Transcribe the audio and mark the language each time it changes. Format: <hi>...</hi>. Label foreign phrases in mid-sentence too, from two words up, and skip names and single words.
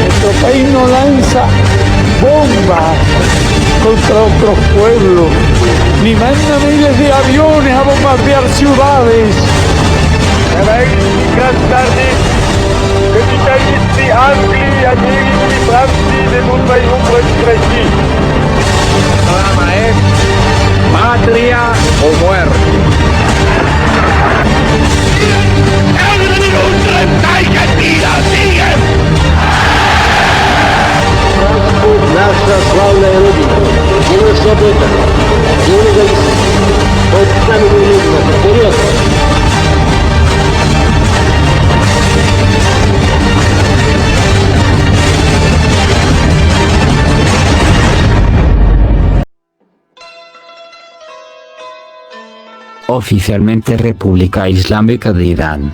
<es>nuestro país no lanza bombas contra otros pueblos, ni manda miles de aviones a bombardear ciudades. El programa es Patria o Muerte.</es> <ru>Наша славная Родина, Земля свобода, Земля независимость. Вот с нами немедленно, вперед!</ru> <es>Oficialmente República Islámica de Irán.</es>